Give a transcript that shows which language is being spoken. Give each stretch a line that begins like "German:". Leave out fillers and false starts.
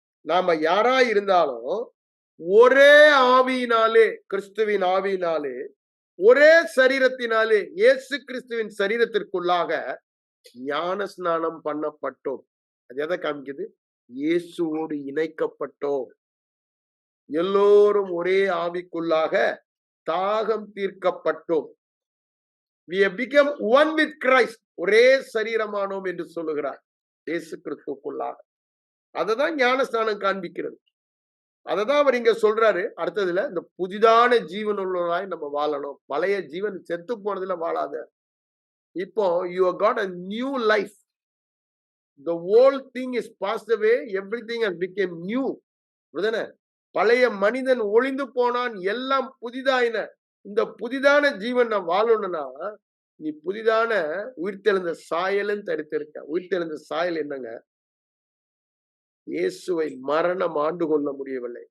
Tamil: நாம யாரா இருந்தாலும் ஒரே ஆவியினாலே, கிறிஸ்துவின் ஆவியினாலே, ஒரே சரீரத்தினாலே இயேசு கிறிஸ்துவின் சரீரத்திற்குள்ளாக ஞான ஸ்நானம் பண்ணப்பட்டோம். அது எதை காமிக்குது? இயேசுவோடு இணைக்கப்பட்டோம். எல்லோரும் ஒரே ஆவிக்குள்ளாக தாகம் தீர்க்கப்பட்டோம்.
English: we have become one with Christ.
Tamil: ஒரே சரீரமானோம் என்று சொல்லுகிறார் இயேசு கிறிஸ்துவுக்குள்ளாக. அததான் ஞானஸ்நானம் காண்பிக்கிறது. அததான் அவர் இங்க சொல்றாரு. அடுத்ததுல இந்த புதிதான ஜீவன் உள்ளவராய் நம்ம வாழணும். பழைய ஜீவன் செத்து போனதுல வாழாத.
English: இப்போ you have got a new life. The whole thing is passed away, everything has become new.
Tamil: புரியுதானே? பழைய மனிதன் ஒளிந்து போனான், எல்லாம் புதிதாயின. இந்த புதிதான ஜீவன் நான் வாழணும்னா நீ புதிதான உயிர்த்தெழுந்த சாயலும் தரித்திருக்க. உயிர்த்தெழுந்த சாயல் என்னங்க? இயேசுவை மரணம் ஆண்டு கொள்ள முடியவில்லை.